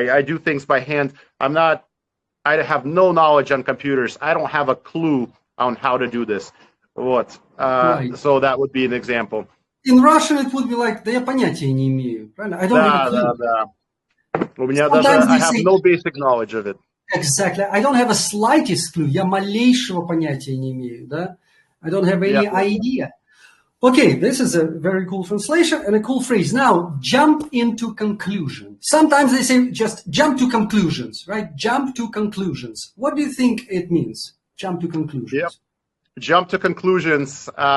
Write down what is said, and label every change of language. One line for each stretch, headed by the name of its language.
English: I do things by hand. I have no knowledge on computers. I don't have a clue on how to do this. Right. So that would be an example. In Russian, it would be like, да я понятия не имею. I don't have a clue.
Russian: Да.
English: У меня даже, I have no basic knowledge of it. Exactly. I don't have a slightest clue.
Russian: Я малейшего понятия не имею.
English: Да? I don't have any idea. Okay, this is a very cool translation and a cool phrase. Now, jump into conclusion. Sometimes they say just jump to conclusions, right? Jump to conclusions. What do you think it means? Jump to conclusions. Yep. Jump to conclusions.